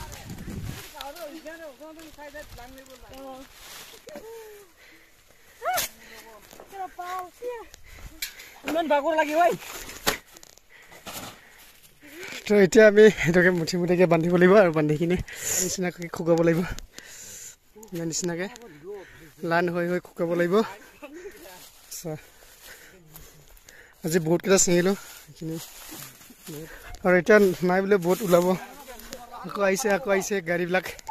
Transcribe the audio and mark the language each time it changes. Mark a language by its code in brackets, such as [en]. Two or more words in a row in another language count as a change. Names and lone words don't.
[as] ইমান ভাগৰ লাগি ভাই তো এতিয়া আমি সেইটোকে মুঠি মুঠিকৈ বান্ধিব লাগিব আৰু বান্ধি কিনি নিচিনাকৈ শুকাব লাগিব ইয়াৰ নিচিনাকৈ লাইন হৈ হৈ শুকাব লাগিব আজি বহুতকেইটা ছিঙিলোঁ সেইখিনি আৰু এতিয়া নাই বোলে বহুত ওলাব আকৌ আহিছে গাড়ীবিলাক